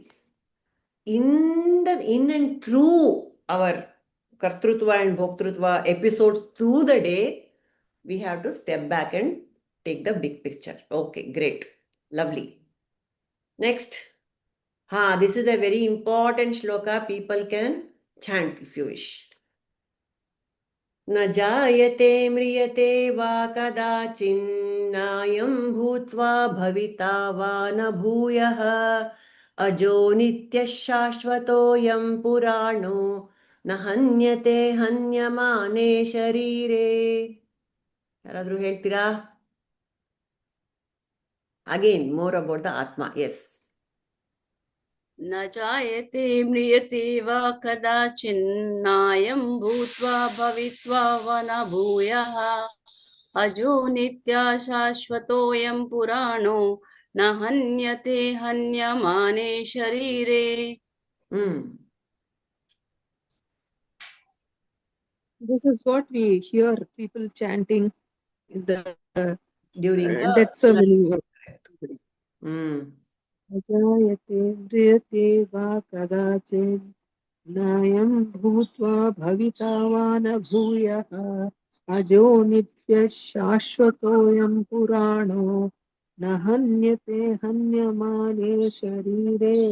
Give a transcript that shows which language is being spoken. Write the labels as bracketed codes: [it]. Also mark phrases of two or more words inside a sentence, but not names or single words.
[en] In and through our Kartrutva and Bhoktrutva episodes through the day, we have to step back and take the big picture. Okay, great. Lovely. Next. This is a very important shloka. People can chant if you wish. [sa] न जायते म्रियते वा कदाचिन्नायं भूत्वा भविता वा न भूयः अजो नित्यः शाश्वतोऽयं पुराणो न हन्यते हन्यमाने शरीरे [kn] ಯಾರಾದರೂ ಹೇಳ್ತೀರಾ [en] again more about the Atma yes [sa] न जायते म्रियते वा कदाचिन्नायं भूत्वा भवित्वा वा न भूयः अजो नित्या शाश्वतोऽयं पुराणो न हन्यते हन्यमाने शरीरे. [en] This is what we hear people chanting in the during the death ceremony. [sa] अजायते म्रियते वा कदाचित् नायं भूत्वा भविता वा न भूयः अजो नित्यः शाश्वतोऽयं पुराणो न हन्यते हन्यमाने शरीरे.